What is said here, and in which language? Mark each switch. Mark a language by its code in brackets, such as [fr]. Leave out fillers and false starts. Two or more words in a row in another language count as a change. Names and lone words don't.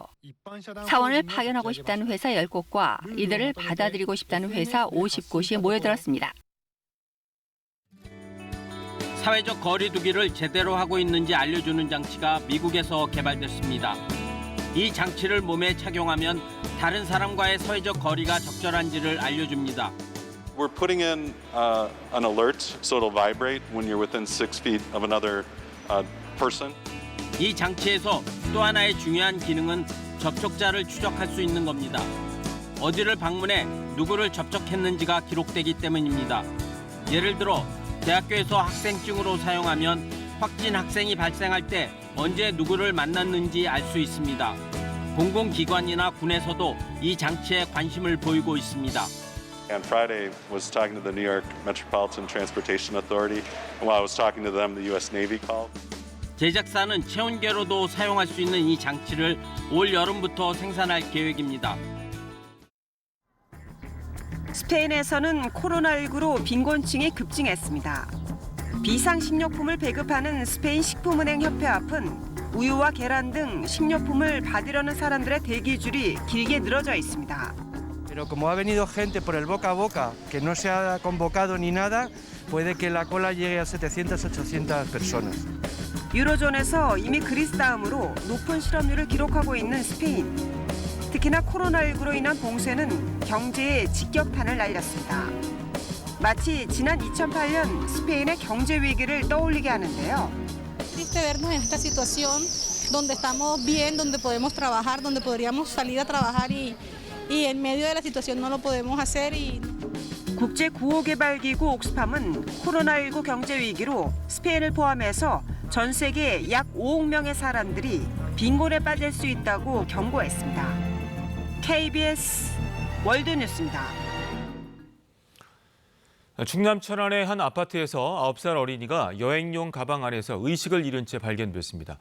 [ko] 사원을 파견하고 싶다는 회사 10곳과 이들을 받아들이고 싶다는 회사 50곳이 모여들었습니다. 사회적 거리 두기를 제대로 하고 있는지 알려주는 장치가 미국에서 개발됐습니다. 이 장치를 몸에 착용하면 다른 사람과의 사회적 거리가 적절한지를 알려줍니다. [en] We're putting in an alert so it'll vibrate when you're within 6 feet of another person. [ko] 이 장치에서 또 하나의 중요한 기능은 접촉자를 추적할 수 있는 겁니다. 어디를 방문해 누구를 접촉했는지가 기록되기 때문입니다. 예를 들어 대학교에서 학생증으로 사용하면 확진 학생이 발생할 때 언제 누구를 만났는지 알 수 있습니다. 공공기관이나 군에서도 이 장치에 관심을 보이고 있습니다. [en] On Friday, was talking to the New York Metropolitan Transportation Authority, and while I was talking to them, the U.S. Navy called. [ko] 제작사는 체온계로도 사용할 수 있는 이 장치를 올 여름부터 생산할 계획입니다. 스페인에서는 코로나19로 빈곤층이 급증했습니다. 비상식료품을 배급하는 스페인 식품은행 협회 앞은 우유와 계란 등 식료품을 받으려는 사람들의 대기줄이 길게 늘어져 있습니다. [es] Pero como ha venido gente por el boca a boca, que no se ha convocado ni nada, puede que la cola llegue a 700, 800 personas. [ko] 유로존에서 이미 그리스 다음으로 높은 실업률을 기록하고 있는 스페인. 특히나 코로나19로 인한 봉쇄는 경제에 직격탄을 날렸습니다. 마치 지난 2008년 스페인의 경제 위기를 떠올리게 하는데요. [es] Triste vernos en esta situación donde estamos bien, donde podemos trabajar, donde podríamos salir a trabajar y en medio de la situación no lo podemos hacer. [ko] 국제구호개발기구 옥스팜은 코로나19 경제 위기로 스페인을 포함해서 전 세계 약 5억 명의 사람들이 빈곤에 빠질 수 있다고 경고했습니다. KBS 월드뉴스입니다. 충남 천안의 한 아파트에서 9살 어린이가 여행용 가방 안에서 의식을 잃은 채 발견됐습니다.